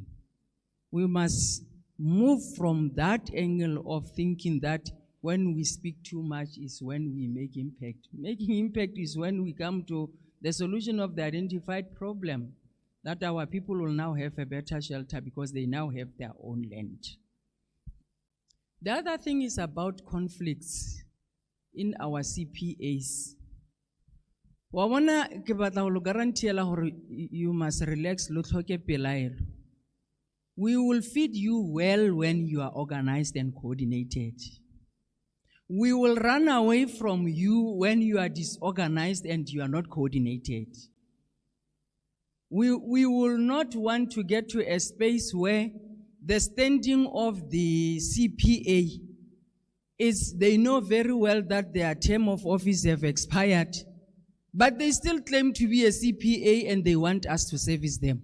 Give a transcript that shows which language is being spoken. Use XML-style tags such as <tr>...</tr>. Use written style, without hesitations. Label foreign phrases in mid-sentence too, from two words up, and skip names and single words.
<en>We must move from that angle of thinking that when we speak too much is when we make impact. Making impact is when we come to the solution of the identified problem, that our people will now have a better shelter because they now have their own land. The other thing is about conflicts in our CPAs.</en> <tn>Wawana ke batla go guaranteela gore</tn> <en>you must relax</en> <tn>lo tlhoke pelaelo.</tn> <en>We will feed you well when you are organized and coordinated. We will run away from you when you are disorganized and you are not coordinated. We will not want to get to a space where the standing of the CPA is they know very well that their term of office have expired, but they still claim to be a CPA and they want us to service them.</en>